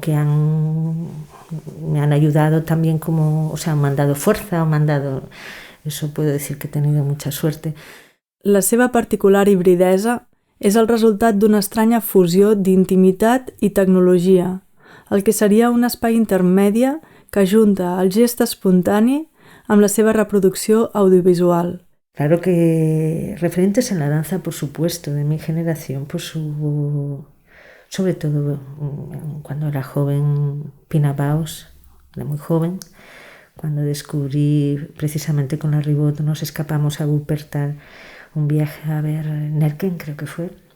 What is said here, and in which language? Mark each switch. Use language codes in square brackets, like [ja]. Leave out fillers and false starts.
[es] Que me han ayudado también como, o sea, me han dado fuerza, eso puedo decir que he tenido mucha suerte. [ca] La seva particular hibridesa és el resultat d'una estranya fusió d'intimitat i tecnologia, el que seria un espai intermèdia que junta el gest espontani amb la seva reproducció audiovisual. [es] Claro que referentes en la danza, por supuesto, de mi generación, pues hubo, sobre todo cuando era joven, Pina Bausch, de muy joven, cuando descubrí precisamente con la Ribot, nos escapamos a Wuppertal, un viaje a ver Nerken, creo que fue.